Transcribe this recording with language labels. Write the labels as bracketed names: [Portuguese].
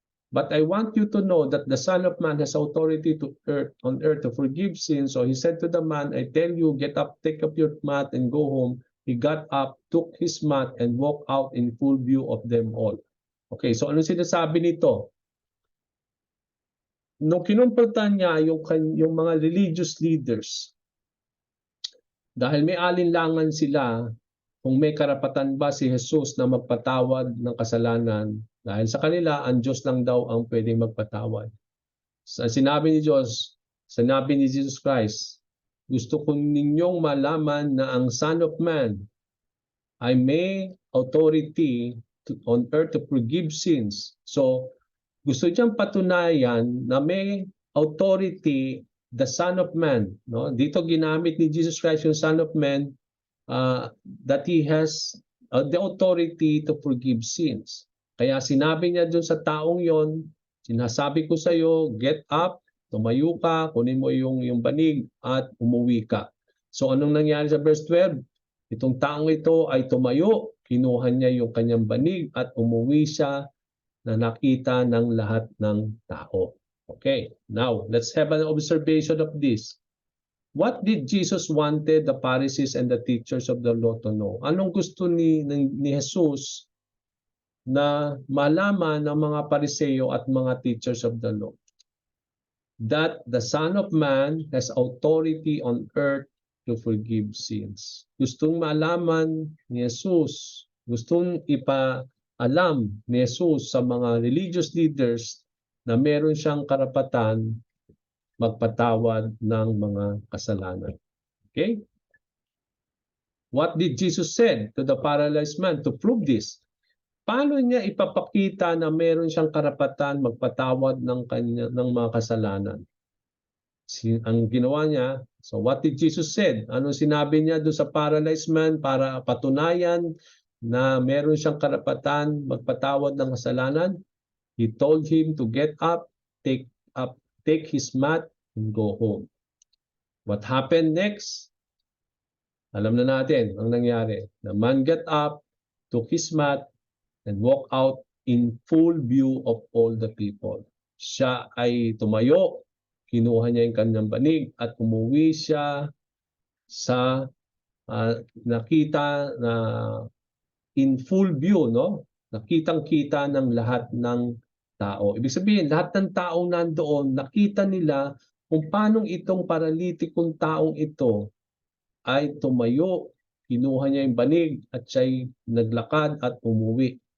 [English] But I want you to know that the Son of Man has authority on earth to forgive sins. So he said to the man, I tell you, get up, take up your mat, and go home. He got up, took his mat, and walked out in full view of them all. [Filipino] Okay, so ano sinasabi nito? Nung kinumpultan niya yung mga religious leaders, dahil may alinlangan sila kung may karapatan ba si Jesus na magpatawad ng kasalanan, dahil sa kanila, ang Diyos lang daw ang pwedeng magpatawad. Sinabi ni Diyos, sinabi ni Jesus Christ, gusto ko ninyong malaman na ang Son of Man ay [English] may authority on earth to forgive sins. [Filipino] So, gusto niyang patunayan na may authority the Son of Man. No? Dito ginamit ni [English] Jesus Christ yung Son of Man that He has the authority to forgive sins. [Filipino] Kaya sinabi niya dun sa taong yon, sinasabi ko sa iyo, [English] get up, [Filipino] tumayo ka, kunin mo yung banig at umuwi ka. So anong nangyari sa verse 12? Itong taong ito ay tumayo, kinuha niya yung kanyang banig at umuwi siya na nakita ng lahat ng tao. [English] Okay, now let's have an observation of this. What did Jesus wanted the Pharisees and the teachers of the law to know? [Filipino] Anong gusto ni Jesus na malaman ng mga Pariseo at mga teachers of the law? [English] That the Son of Man has authority on earth to forgive sins. [Filipino] Gustong malaman ni Jesus, gustong ipaalam ni Jesus sa mga religious leaders na meron siyang karapatan magpatawad ng mga kasalanan. [English] Okay? What did Jesus said to the paralyzed man to prove this? [Filipino] Paano niya ipapakita na meron siyang karapatan magpatawad ng mga kasalanan? Ang ginawa niya, [English] so what did Jesus said? [Filipino] Ano sinabi niya doon sa paralyzed man para patunayan na meron siyang karapatan magpatawad ng kasalanan? [English] He told him to get up, take his mat, and go home. What happened next? [Filipino] Alam na natin ang nangyari. [English] The man got up, took his mat, and walked out in full view of all the people. [Filipino] Siya ay tumayo, kinuha niya yung kanyang banig, at umuwi siya sa nakita na [English] in full view, [Filipino] no? Nakitang-kita ng lahat ng tao. Ibig sabihin, lahat ng taong nandoon, nakita nila kung paano itong paralitikong taong ito ay tumayo, kinuha niya yung banig at siya'y naglakad at umuwi.